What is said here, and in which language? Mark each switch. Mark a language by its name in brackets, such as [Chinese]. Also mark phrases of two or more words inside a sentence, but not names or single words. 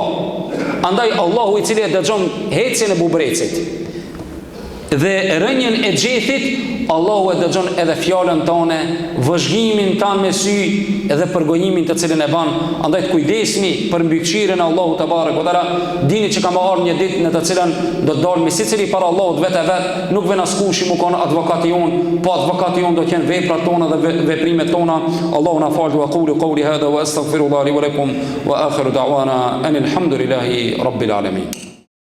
[Albanian] Andaj Allahu i cili e dëgjon hecjen e bubrecit dhe rënjen e gjetit, Allahu e dëgjon edhe fjalën tone, vëzhgimin tan me sy, edhe përgojimin të cilën e ban. Andaj të kujdesni për mbikëqyrjen e Allahut [Arabic] تبارك وتعالى. [Albanian] Dini që ka më ardhur një ditë në të cilën do të dalmi sicili para Allahut vetë, nuk vjen askush më kon advokati jon, po advokati jon do të kenë veprat tona dhe veprimet tona. Allahu na fal, [Arabic] وأقول قولي هذا وأستغفر الله لي ولكم وآخر دعوانا أن الحمد لله رب العالمين.